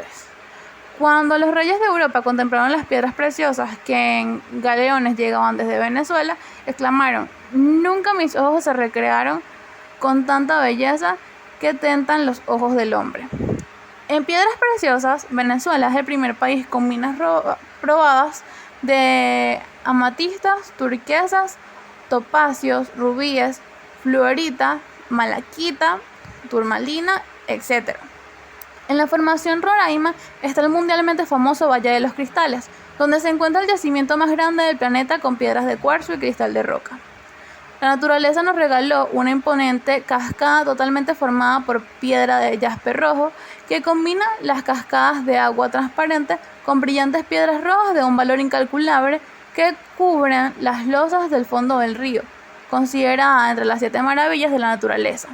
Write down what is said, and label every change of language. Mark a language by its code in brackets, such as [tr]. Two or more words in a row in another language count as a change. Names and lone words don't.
[es] Cuando los reyes de Europa contemplaron las piedras preciosas que en galeones llegaban desde Venezuela, exclamaron: «Nunca mis ojos se recrearon con tanta belleza que tentan los ojos del hombre». En piedras preciosas, Venezuela es el primer país con minas probadas de amatistas, turquesas, topacios, rubíes, fluorita, malaquita, turmalina, etc. En la formación Roraima está el mundialmente famoso Valle de los Cristales, donde se encuentra el yacimiento más grande del planeta con piedras de cuarzo y cristal de roca. La naturaleza nos regaló una imponente cascada totalmente formada por piedra de jaspe rojo que combina las cascadas de agua transparente con brillantes piedras rojas de un valor incalculable que cubren las losas del fondo del río, considerada entre las 7 maravillas de la naturaleza.